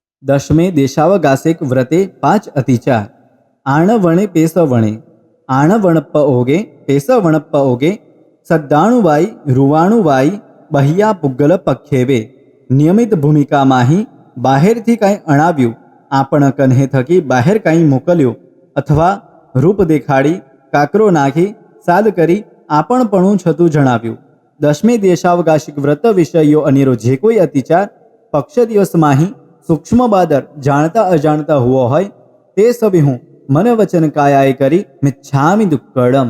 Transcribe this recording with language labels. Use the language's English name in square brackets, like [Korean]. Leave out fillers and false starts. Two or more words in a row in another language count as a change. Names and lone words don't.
[Prakrit languages] दशमे देशावगासिक व्रते 5 अतिचार। आणवणे पेसवणे, आणवणप्प ओगे पेसवणप्प ओगे, सद्दाणुवाई रुवाणुवाई बहिया पुग्गल पख्येवे। [Gujarati] નિયમિત ભૂમિકામાહી બહારથી કાંઈ અણાવ્યું, આપણ કન્હે થકી બહાર કાંઈ મોકલ્યું, અથવા રૂપ દેખાડી કાકરો નાખી સાદ કરી આપણપણું છતું જણાવ્યું। દશમે દેશાવકાશિક વ્રત વિષયો અનેરો જે કોઈ અતિચાર પક્ષ દિવસમાંહી સૂક્ષ્મ બાદર જાણતા અજાણતા હુઓ હોય તે સભી હું મન વચન કાયાએ કરી [Prakrit languages] મિચ્છામિ દુક્કડમ।